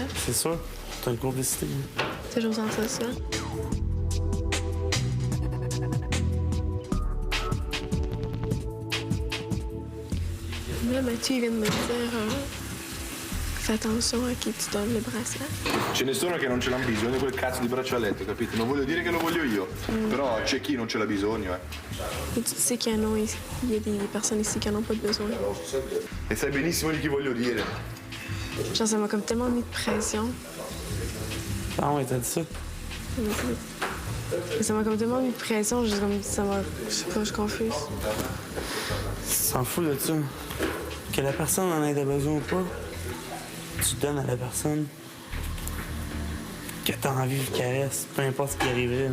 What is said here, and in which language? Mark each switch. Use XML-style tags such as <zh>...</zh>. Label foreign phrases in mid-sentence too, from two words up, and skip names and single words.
<fr>C'est sûr, t'as une complicité. J'ai toujours senti ça. Là, Mathieu, il vient de me dire fais attention</fr> <it>a chi ti</it> <fr>donne le bracelet.</fr> <it>Ce ne sono che non ce l'hanno bisogno di quel cazzo di braccialetto, capito? Non voglio dire che lo voglio io, però c'è chi non ce l'ha bisogno,</it> <fr>Et tu sais qu'il y en a ici. Il y a des personnes ici qui n'en ont pas besoin.</fr> <it>E sai benissimo di chi voglio dire.</it> <fr>Genre, ça m'a comme tellement mis de pression. Ah ouais, t'as dit ça? Ça m'a comme tellement mis de pression, juste comme ça m'a. Je sais pas, je suis confuse. Tu t'en fous de ça. Que la personne en ait besoin ou pas, tu donnes à la personne que t'as envie de caresse, peu importe ce qui arriverait.</fr>